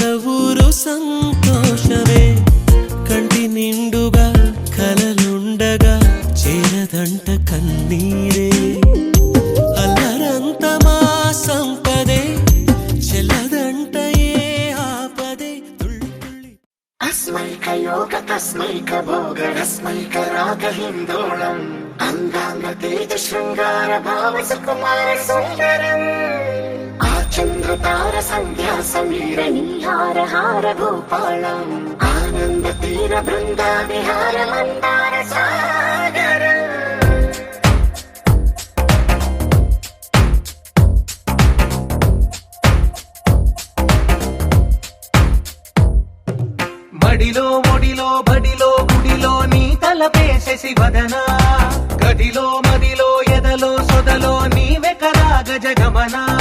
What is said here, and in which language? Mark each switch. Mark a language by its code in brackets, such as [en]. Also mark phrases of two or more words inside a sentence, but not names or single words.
[te] ఊరు సంతోషమే కంటి నిండుగా కలలుండగా చేరదంట కన్నీరే అల్లరంత మా సంపదే చెల్లదంట ఏ ఆపదే తుళ్ళి తుళ్ళి [sa] अस्मैकयोग तस्मैक भोग रस्मैक राग हिन्दोळम् अङ्गाङ्ग तेज शृङ्गार भाव सुकुमार सुन्दरम् आचन्द्र तार सन्ध्या समीर नीहार हार भूपालम् आनन्द तीर बृन्दा विहार मन्दार सागरम् [te] మడిలో ఒడిలో బడిలో గుడిలో నీ తలపేసేసి వదనా గదిలో మదిలో ఎదలో సొదలో నీవెకరా గజగమనా